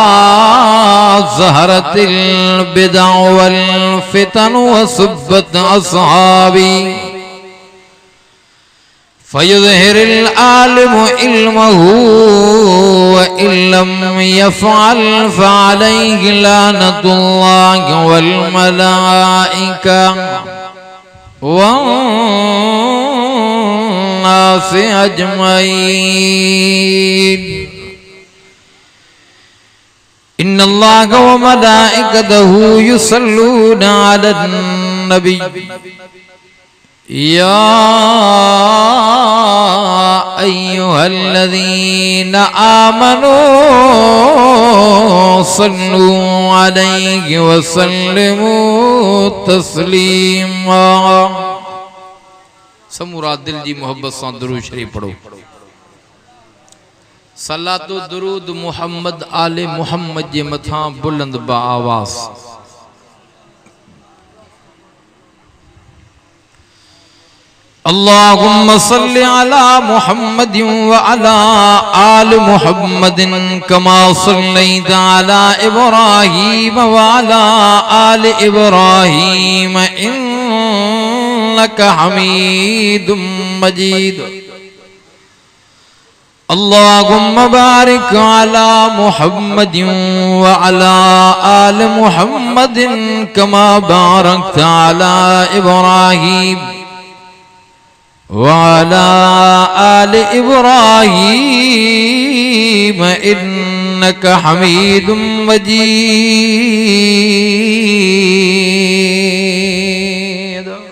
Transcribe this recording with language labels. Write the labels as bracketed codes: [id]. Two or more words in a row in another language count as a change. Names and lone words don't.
[ar] ظهرت البدع والفتن وسبت أصحابي فيظهر العالم علمه وإن لم يفعل فعليه لعنة الله والملائكة والناس أجمعين. إن الله وملائكته يصلون على النبي يا أيها الذين آمنوا صلوا عليه وسلموا تسليما. [sd] समूरा दिल जी मोहब्बत सां दुरूद शरीफ पढ़ो। सलातो दुरूद मुहम्मद आले मुहम्मद जे मथां बुलंद बा आवाज़। [ar] اللهم صل على محمد وعلى آل محمد كما صليت على إبراهيم وعلى آل إبراهيم إنك حميد مجيد. اللهم بارك على محمد وعلى آل محمد كما باركت على إبراهيم وعلى آل إبراهيم إنك حميد مجيد.